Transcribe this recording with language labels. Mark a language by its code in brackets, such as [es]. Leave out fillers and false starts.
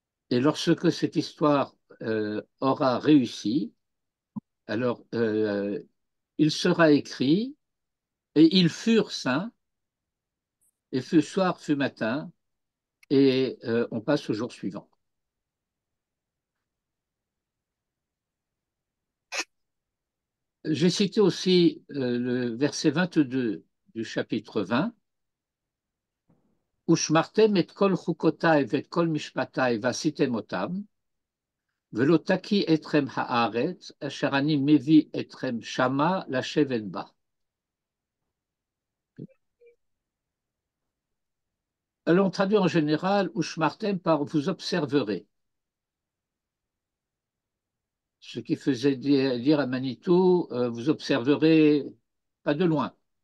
[fr] Et lorsque cette histoire aura réussi, alors il sera écrit, et ils furent saints, et fut soir, fut matin, et on passe au jour suivant. J'ai cité aussi le verset 22 du chapitre 20, [he] ושמרתם את כל חוקותיי ואת כל משפטיי ועשיתם אותם, ולא תקיא אתכם הארץ, אשר אני מביא אתכם שמה לשבת בה. [fr] Alors, on traduit en général, ושמרתם par vous observerez. Ce qui faisait dire à Manitou, vous observerez pas de loin.